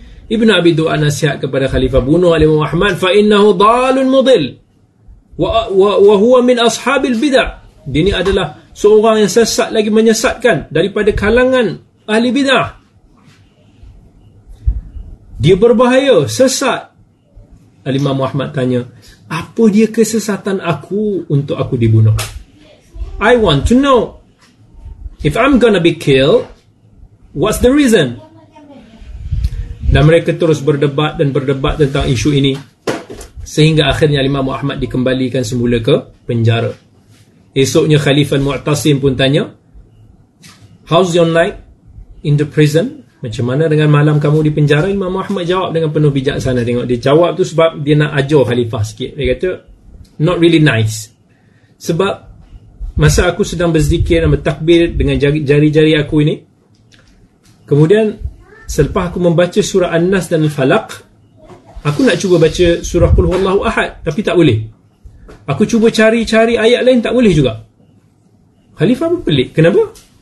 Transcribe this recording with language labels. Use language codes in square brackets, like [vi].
[ms] Ibnu Abi Duad nasihat kepada Khalifah, bunuh Ali Muhammad [ar] fa innahu dalun mudhil wa huwa min ashabil bidah. [ms] Dia ni adalah seorang yang sesat lagi menyesatkan daripada kalangan ahli bidah. Dia berbahaya, sesat. Al-Imam Muhammad tanya, apa dia kesesatan aku untuk aku dibunuh? [en] I want to know, if I'm gonna be killed, what's the reason? [ms] Dan mereka terus berdebat dan berdebat tentang isu ini, sehingga akhirnya Imam Muhammad dikembalikan semula ke penjara. Esoknya Khalifah Mu'tasim pun tanya, [en] how's your night in the prison? [ms] Macam mana dengan malam kamu di penjara? Imam Muhammad jawab dengan penuh bijaksana. Tengok dia jawab tu sebab dia nak ajar Khalifah sikit. Dia kata, [en] not really nice. [ms] Sebab masa aku sedang berzikir dan bertakbir dengan jari-jari aku ini, kemudian selepas aku membaca surah An-Nas dan Al-Falaq, aku nak cuba baca surah Qul Huwallahu Ahad, tapi tak boleh. Aku cuba cari-cari ayat lain, tak boleh juga. Khalifah pun pelik, kenapa?